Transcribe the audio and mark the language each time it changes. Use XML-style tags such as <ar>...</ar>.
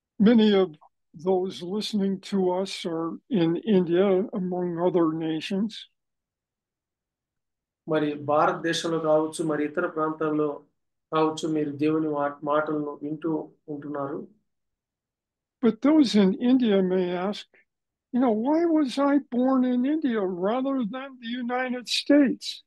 <en>Many of those listening to us are in India, among other nations.</en> <te>మరి భారతదేశంలో కావచ్చు మరి ఇతర ప్రాంతాల్లో కావచ్చు మీరు దేవుని మాటలను వింటూ ఉంటున్నారు.</te> <en>But those in India may ask, why was I born in India rather than the United States?</en>